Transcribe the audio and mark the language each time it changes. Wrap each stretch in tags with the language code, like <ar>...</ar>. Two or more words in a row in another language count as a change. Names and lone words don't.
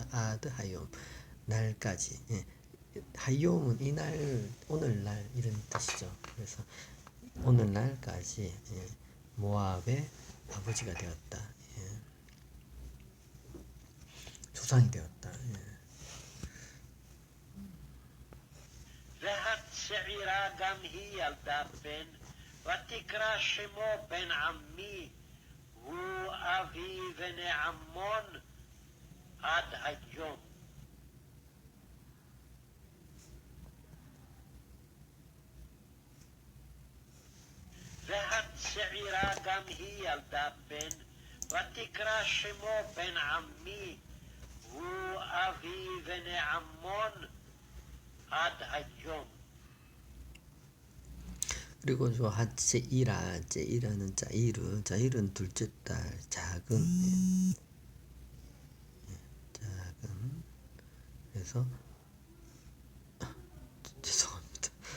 <he>עד היום</he> <ko>날까지. 예. 하욤은 이날 오늘날 이런 뜻이죠. 그래서 오늘날까지 예. 모압의 아버지가 되었다. 예. 조상이 되었다. 예.</ko> <he>והצעירה גם היא ילדה בן, ותקרא שמו בן עמי, הוא אבי ונעמון עד היום. והצעירה גם היא ילדה בן, ותקרא שמו בן עמי, הוא אבי ונעמון עד היום.</he> <ko>그리고 저 제이라는 자이르는 둘째 딸 작은 작은 그래서 죄송합니다.</ko>